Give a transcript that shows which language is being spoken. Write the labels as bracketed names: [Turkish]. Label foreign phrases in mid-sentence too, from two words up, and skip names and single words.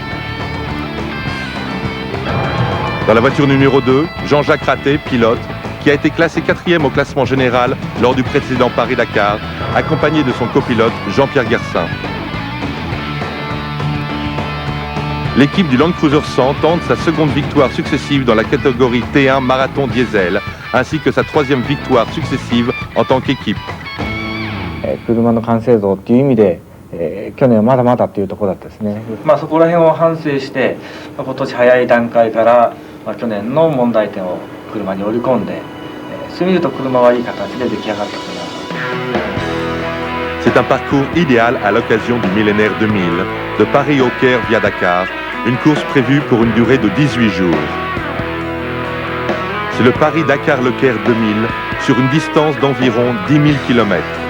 [French] Dans la voiture numéro 2, Jean-Jacques Raté, pilote, qui a été classé 4e au classement général lors du précédent Paris-Dakar, accompagné de son copilote Jean-Pierre Guersin. L'équipe du Land Cruiser 100 tente sa seconde victoire successive dans la catégorie T1 Marathon Diesel, ainsi que sa 3e victoire successive en tant qu'équipe. [Japanese] 車の完成度っていう意味で、去年はまだまだっていうところだったですね。そこら辺を反省して、今年早い段階から、去年の問題点を車に織り込んで、そういう意味で言うと車はいい形で出来上がったかな。 [French] C'est un parcours idéal à l'occasion du millénaire 2000, de Paris au Caire via Dakar, une course prévue pour une durée de 18 jours. C'est le Paris-Dakar-Le Caire 2000 sur une distance d'environ 10 000 km.